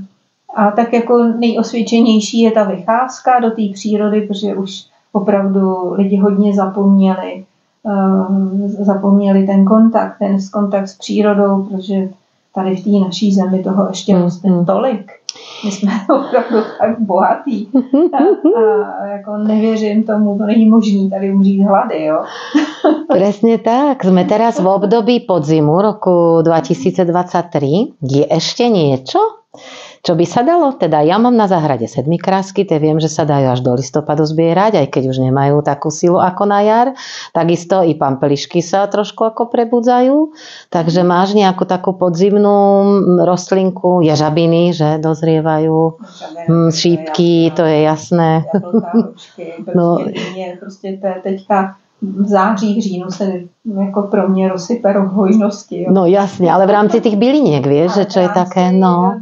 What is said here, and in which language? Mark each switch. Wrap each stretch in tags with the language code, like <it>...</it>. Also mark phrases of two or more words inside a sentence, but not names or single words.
<cs>A tak jako nejosvědčenější je ta vycházka do té přírody, protože už opravdu lidi hodně zapomněli ten kontakt s přírodou, protože tady v té naší zemi toho ještě roste tolik. My jsme opravdu tak bohatý. A jako nevěřím tomu, to není možný tady umřít hlady, jo.</cs> <sk>Presne tak. Sme teraz v období podzimu roku 2023. Je ešte niečo, čo by sa dalo? Teda ja mám na záhrade sedmikrásky, tie viem, že sa dajú až do listopadu zbierať, aj keď už nemajú takú silu ako na jar. Takisto i pampelišky sa trošku ako prebudzajú. Takže máš nejakú takú podzimnú rostlinku, ježabiny, že dozrievajú, šípky, to je jasné.</sk> <cs>Jablka, hrušky, prostě teďka v září, v říjnu se jako pro mě rozsype hojnosti. Jo. No jasně, ale v rámci těch byliniek, víš, že</cs> <sk>čo je také,</sk> <cs>no.</cs>